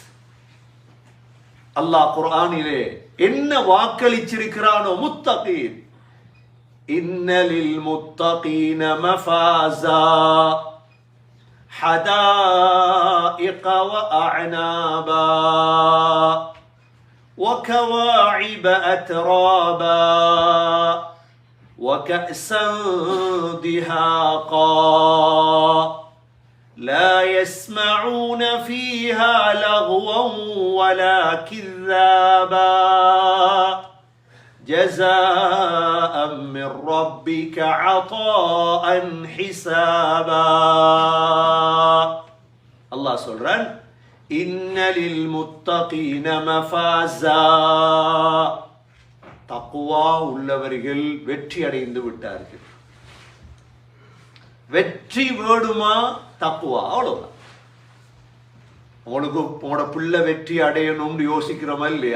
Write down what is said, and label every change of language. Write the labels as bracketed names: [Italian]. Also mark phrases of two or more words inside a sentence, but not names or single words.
[Tamil] அல்லாஹ் குர்ஆனிலே என்ன வாக்களிச்சிருக்கிறானோ, முத்தகீன், [Arabic] إن للمتقين مفازا حدائق وأعنابا وكواعب أترابا وكأسا دهاقا لا يسمعون فيها لغوا ولا كذابا جزاء من ربك عطاء حسابا. [Tamil] الله சொல்றான், [Arabic] إن للمتقين مفازا, [Tamil] தக்வா உள்ளவர்கள் வெற்றி அடைந்து விட்டார்கள். வெற்றி வேணுமா? தக்வா, அவ்வளவுதான். உங்களுக்கு உங்களோட பிள்ளை வெற்றி அடையணும்னு யோசிக்கிறோமா இல்லையா?